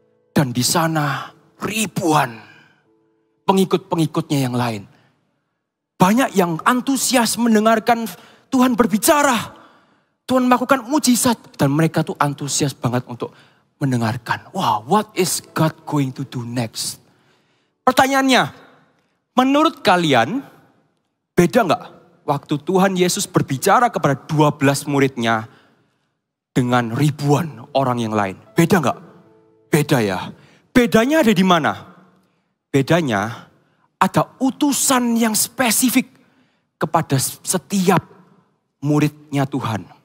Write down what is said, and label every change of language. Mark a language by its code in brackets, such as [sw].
[id] Dan di sana ribuan pengikut-pengikutnya yang lain. Banyak yang antusias mendengarkan Tuhan berbicara. Tuhan melakukan mujizat dan mereka tuh antusias banget untuk mendengarkan. [en] Wow, what is God going to do next? [id] Pertanyaannya, menurut kalian beda nggak waktu Tuhan Yesus berbicara kepada 12 muridnya dengan ribuan orang yang lain? Beda nggak? Beda ya. Bedanya ada di mana? Bedanya ada utusan yang spesifik kepada setiap muridnya Tuhan.